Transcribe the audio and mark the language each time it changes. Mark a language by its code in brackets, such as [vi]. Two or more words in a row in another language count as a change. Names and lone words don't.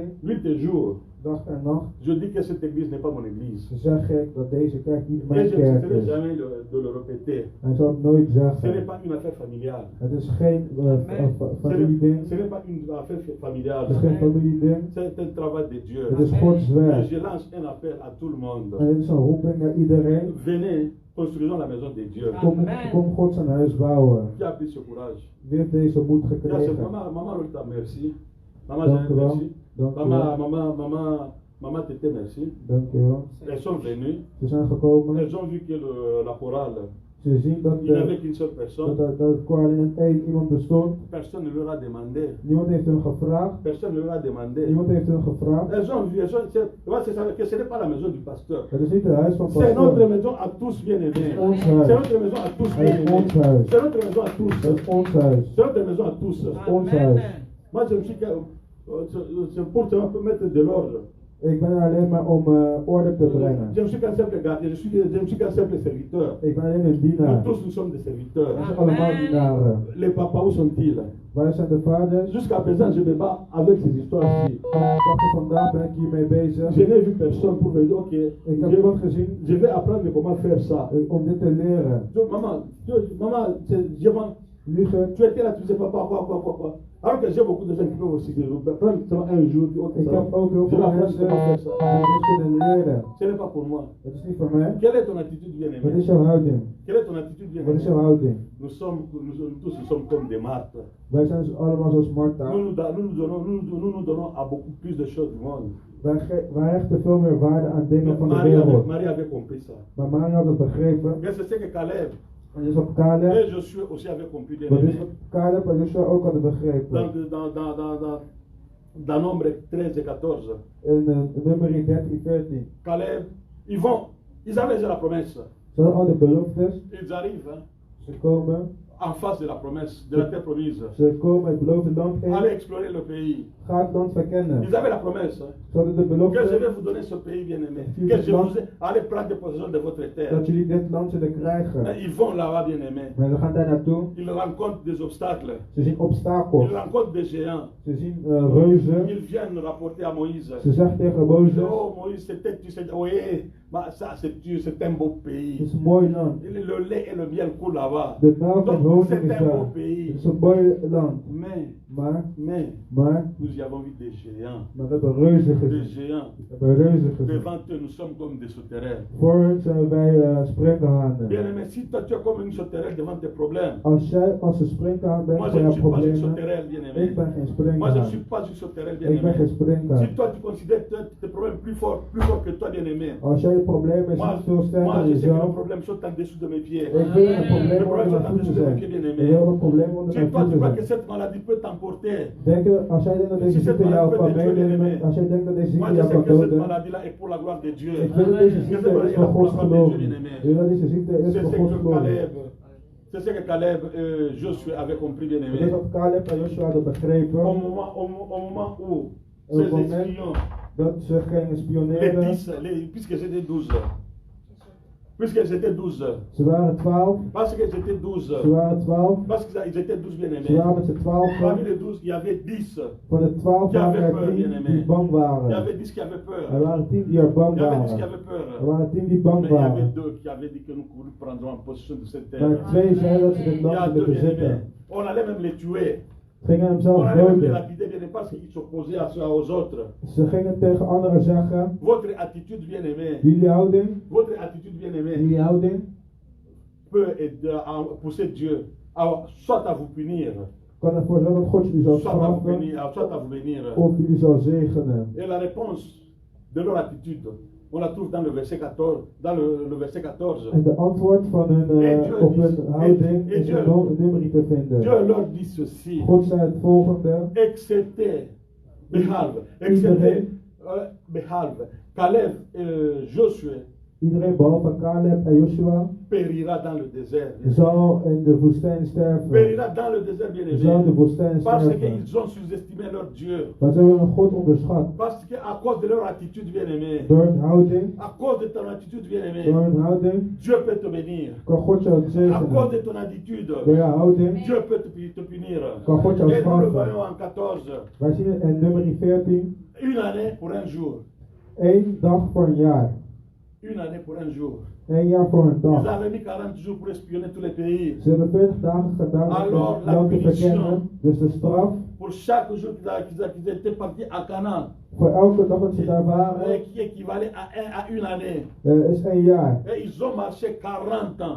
[fr] Nuit et jour, [nl] Dag en nacht. [fr] je dis que cette église n'est pas mon église. [nl] Zeg ik dat deze kerk niet [fr] Et [nl] mijn [fr] je [nl] kerk [fr] n'accepterai [nl] is. [fr] jamais de le répéter. [nl] Hij zal het nooit [fr] Ce n'est [nl] zeggen. [fr] pas une affaire familiale. [nl] Het is geen [fr] Ce [nl] familieding. [fr] n'est pas une affaire familiale. [nl] Het is geen familieding. [fr] C'est un travail de Dieu. [nl] Het is Gods [fr] Et [nl] werk. [fr] je lance un appel à tout le monde. [nl] En dit is een roeping naar iedereen. [fr] Venez, construisons la maison de Dieu. [nl] Kom God zijn huis bouwen. [fr] Qui a pris ce courage? [nl] Wie heeft deze moed [fr] Là, c'est [nl] gekregen? [fr] maman Lolita, merci. Maman [nl] Dank [fr] Jeanne, [nl] u wel. [fr] merci. [nl] Dank u wel. [fr] Maman Tété, merci. [nl] Dank u wel. [fr] Elles sont venues. [nl] Ze zijn gekomen. [fr] Elles ont vu que la chorale, [nl] Ze zien dat [fr] il n'y avait qu'une seule personne. [nl] dat het koor alleen één iemand bestond. [fr] Personne ne leur a demandé. [nl] Niemand heeft hun gevraagd. [fr] Personne ne leur a demandé. [nl] Niemand heeft hun gevraagd. [fr] Elles ont vu, c'est ça, que ce n'est pas la maison du pasteur. [nl] Het is niet het huis van [fr] C'est notre [nl] pastoor. [fr] maison à tous, bien aimés. [nl] Ons [fr] C'est [nl] huis. [fr] notre maison à tous, bien [nl] Het is ons [fr] aimés. [nl] huis. [fr] C'est notre maison à tous. [nl] Het is ons huis. [fr] C'est notre maison à tous. [nl] Ons huis. [fr] Moi, je me suis c'est pour te mettre de l'ordre. [nl] Ik ben er alleen maar om orde te brengen. [fr] Je ne suis qu'un simple gardien, je ne suis qu'un simple serviteur. [nl] Ik ben alleen een [fr] Nous [nl] dienaar. [fr] tous, nous sommes des serviteurs. [nl] We zijn allemaal dienaren. [fr] Les papas, où sont-ils? [nl] Waar zijn de vaders? [fr] Jusqu'à présent, je me bats avec ces histoires-ci. [nl] Tot vandaag ben ik hiermee bezig. [fr] Je n'ai vu personne pour me dire, ok, [nl] Ik heb niemand gezien [fr] je vais apprendre comment faire ça. [nl] om dit te leren. [fr] Maman, [nl] Liegen. [fr] tu étais là, tu disais quoi. Alors que j'ai beaucoup de gens qui peuvent aussi prendre seulement un jour, ok, [nl] Ik [fr] ça [nl] heb [fr] va. [nl] ook heel [fr] Je [nl] veel [fr] vais apprendre [nl] mensen [fr] comment faire ça. [nl] die dit kunnen leren. [fr] Ce n'est pas pour moi. [nl] Het is niet voor mij. [fr] Quelle est ton attitude, [nl] Wat [fr] bien-aimé? [nl] is jouw houding? [fr] Quelle est ton attitude, [nl] Wat is jouw [fr] bien-aimé? [nl] houding? [fr] Nous tous, nous sommes comme des martres. [nl] Wij zijn dus allemaal zoals Martha. [fr] Nous nous donnons à beaucoup plus de choses du monde. [nl] Wij hechten veel meer waarde aan dingen van de [fr] Marie [nl] wereld. [fr] avait compris ça. [nl] Maar Maria had het begrepen. [fr] Mais c'est ce que Caleb [nl] En dus op Caleb. [fr] et Josué aussi avaient compris, bien [nl] Wat is [fr] aimé. [nl] wat Caleb en Joshua ook hadden begrepen. [fr] Dans Nombre 13 et 14. [nl] In nummer 13, 14. [fr] Caleb, ils avaient la promesse. [nl] Ze hadden al de beloftes. [fr] Ils arrivent hein, [nl] Ze komen. [fr] en face de la promesse, de la terre promise. [nl] Ze komen het beloofde land in. [fr] Allez explorer le pays. [nl] Ga het land verkennen. [fr] Ils avaient la promesse. Hein, [nl] Ze hadden de [fr] que je [nl] belofte [fr] vais vous donner ce pays, bien aimé. Que je vous allez prendre possession de votre terre. [nl] dat jullie dit land zullen krijgen. [fr] Mais ils vont là-bas, bien aimé. [nl] Maar ze gaan daar naartoe. [fr] Ils rencontrent des obstacles. [nl] Ze zien obstakels. [fr] Ils rencontrent des géants. [nl] Ze zien reuzen. [fr] Ils viennent rapporter à Moïse. [nl] Ze zegt tegen [fr] Oh [nl] Mozes. [fr] Moïse, tu sais, oui, bah, ça c'est un beau [nl] Het [fr] pays. [nl] is een mooi land. [fr] Le lait et le miel coulent là-bas. [nl] De melk en [fr] Donc [nl] honing [fr] c'est [nl] is [fr] un beau [nl] daar. Het [fr] pays. [nl] is een mooi land. [fr] Mais [nl] Maar [fr] nous y avons vu des géants. [nl] we hebben reuzen [fr] Des [nl] gezien. [fr] géants. [nl] We hebben reuzen gezien. [fr] Devant eux, nous sommes comme des sauterelles. [nl] Voor hen zijn wij springhanen. [fr] Bien aimé, si toi tu es comme une sauterelle devant tes problèmes, [nl] Als jij als een springhaan bent [fr] moi [nl] voor [fr] je ne [nl] jouw [fr] suis pas une [nl] problemen, [fr] sauterelle, bien aimé. [nl] ik ben geen [fr] Moi je ne [nl] springhaan. [fr] suis pas une sauterelle, bien [nl] Ik ben geen [fr] aimé. [nl] springhaan. [fr] Si toi tu considères tes problèmes plus forts que toi, bien aimé. [nl] Als jij je problemen [fr] Moi, [nl] ziet veel sterker [fr] moi [nl] dan [fr] je sais que le [nl] jezelf, [fr] problème saute en dessous de mes pieds. [nl] ik wil een [fr] Le [nl] probleem [fr] problème [nl] onder [fr] saute [nl] mijn [fr] en dessous [nl] voeten [fr] de mes [nl] zijn. [fr] pieds, bien [nl] Ik [fr] aimé. [nl] wil een probleem onder [fr] Si [nl] mijn [fr] toi tu [nl] voeten [fr] crois que [nl] zijn. [fr] cette maladie peut t'emporter, [nl] Als jij denkt dat deze ziekte jou kan meenemen, als jij denkt dat deze [fr] moi [nl] ziekte [fr] je [nl] jou [fr] sais [nl] kan [fr] que cette [nl] doden, [fr] maladie-là est pour la gloire de Dieu. [nl] ik weet dat deze ziekte is voor Gods geloof. Ik weet dat deze ziekte is [fr] C'est [nl] voor [fr] ce [nl] Gods [fr] que [nl] geloof. [fr] c'est ce que Caleb et Josué avaient compris, bien [nl] Ik denk [fr] aimé. [nl] dat Caleb en Joshua hadden begrepen [fr] Au moment où Au ces moment espions, [nl] dat ze gingen [fr] les [nl] spioneren. [fr] 10, puisque j'étais 12, puisque j'étais 12, [nl] Ze waren 12. [fr] parce que j'étais 12, [nl] Ze waren 12. [fr] parce qu'ils étaient 12 bien [nl] Ze [fr] aimés. [nl] waren met z'n 12. [fr] Parmi les 12, il y avait 10. [nl] Van de 12 Die waren [fr] avait [nl] er [fr] peur, [nl] 10 [fr] bien-aimé. [nl] die bang [fr] Il y [nl] waren. [fr] avait 10 qui avaient peur. [nl] Er waren 10 die er bang [fr] Il y avait 10 qui [nl] waren. [fr] avaient peur. [nl] Er waren 10 die bang [fr] Mais il y avait [nl] waren. [fr] 2 qui avaient dit que nous prendrons en possession de cette terre. [nl] Maar 2 zeiden dat ze dit [fr] Il y a [nl] land [fr] 2 [nl] zullen [fr] bien-aimés. [nl] bezitten. [fr] On allait même les tuer. [nl] Ze gingen hem [fr] On [nl] zelf [fr] allait même les [nl] doden. [fr] lapider, bien parce qu'ils s'opposaient aux autres. [nl] Ze gingen tegen anderen zeggen, [fr] Votre attitude bien-aimée, [nl] jullie houding, [fr] votre attitude bien-aimée [nl] jullie houding [fr] peut aider à pousser Dieu, soit à vous punir, [nl] kan ervoor zorgen dat God jullie zal [fr] soit à vous [nl] straffen [fr] bénir, soit à vous bénir. [nl] of jullie zal zegenen. [fr] Et la réponse de leur attitude, on la trouve dans le verset 14. Dans le verset 14. [nl] En de antwoord van hun, op hun houding is in nummer te vinden. [fr] Dieu leur dit ceci. [nl] God zei het volgende. [fr] Excepté Caleb et Josué [nl] Iedereen behalve Caleb en Joshua [fr] périra dans le désert. [nl] zal in de woestijn sterven. [fr] Périra dans le désert, bien [nl] Zal in de [fr] aimé. [nl] woestijn [fr] Parce [nl] sterven. [fr] qu'ils ont sous-estimé leur Dieu. [nl] Maar ze hebben hun God onderschat. [fr] Parce qu'à cause de leur attitude, bien aimé. [nl] Door hun houding, [fr] À cause de ton attitude, bien [nl] door [fr] aimé. [nl] hun houding, [fr] Dieu peut te bénir. [nl] kan God jou [fr] À cause [nl] zegenen. [fr] de ton attitude, [nl] Door je houding, [fr] Dieu peut te punir. [nl] kan God jou [fr] Et nous le [nl] straffen. [fr] voyons en 14. [nl] Wij zien in nummer 14, [fr] Une année pour un jour. [nl] 1 dag voor een jaar. [fr] Une année pour un jour. [nl] 1 jaar voor een [fr] Ils [nl] dag. [fr] avaient mis 40 jours pour espionner tous les pays. [nl] Ze hebben 40 dagen gedaan [fr] Alors, [nl] om [fr] la [nl] jou te [fr] punition. [nl] verkennen. Dus de straf, [fr] Pour chaque jour qu'ils étaient partis à Canaan, [nl] voor elke dag dat ze daar waren, [fr] qui équivalait à une année. [nl] is 1 jaar. [fr] Et ils ont marché 40 ans